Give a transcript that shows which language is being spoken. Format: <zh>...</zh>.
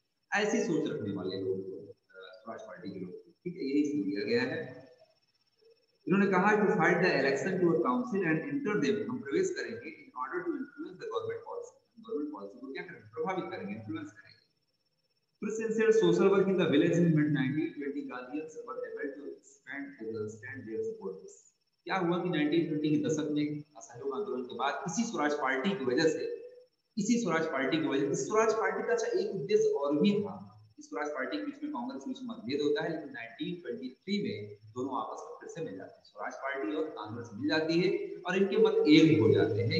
<hi>ऐसी सोच रखने वाले लोग स्वराज पार्टी के लोग, ठीक है, यही दिया गया है। इन्होंने कहा</hi> <en>to fight the election to a council and enter them,</en> <hi>हम प्रवेश करेंगे</hi> <en>in order to influence the</en> <hi>government policy, government policy को क्या करेंगे, प्रभावित करेंगे, इन्फ्लुएंस करेंगे।</hi> <en>Sincere social work in the village in mid 1920 Gandhians were able to stand their support.</en> <hi>क्या हुआ कि 1920 के दशक में असहयोग आंदोलन के बाद इसी स्वराज पार्टी की वजह से, इसी स्वराज पार्टी की वजह से, इस स्वराज पार्टी का अच्छा एक उद्देश्य और भी था। इस स्वराज पार्टी के बीच में कांग्रेस के बीच मतभेद होता है, लेकिन 1923 में दोनों आपस में फिर से मिल जाते हैं, स्वराज पार्टी और कांग्रेस मिल जाती है और इनके मत एक हो जाते हैं।</hi>